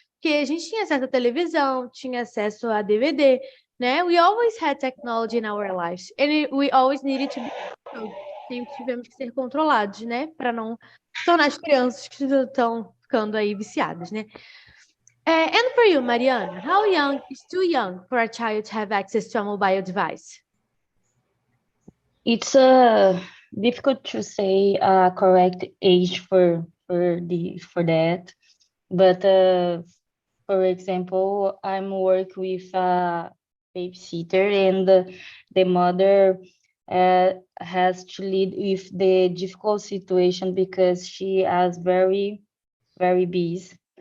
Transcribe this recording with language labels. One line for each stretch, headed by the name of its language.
Portuguese: Porque a gente tinha acesso à televisão, tinha acesso a DVD, né?
English: We always had technology in our lives. And we always needed to be controlled.
Portuguese: Sempre tivemos que ser controlados, né? Para não tornar as crianças que estão ficando aí viciadas, né?
English: And for you, Mariana, how young is too young for a child to have access to a mobile device? It's difficult to say a correct age for that, but for example, I'm working with a babysitter, and the mother has to lead with the difficult situation because she is very, very busy.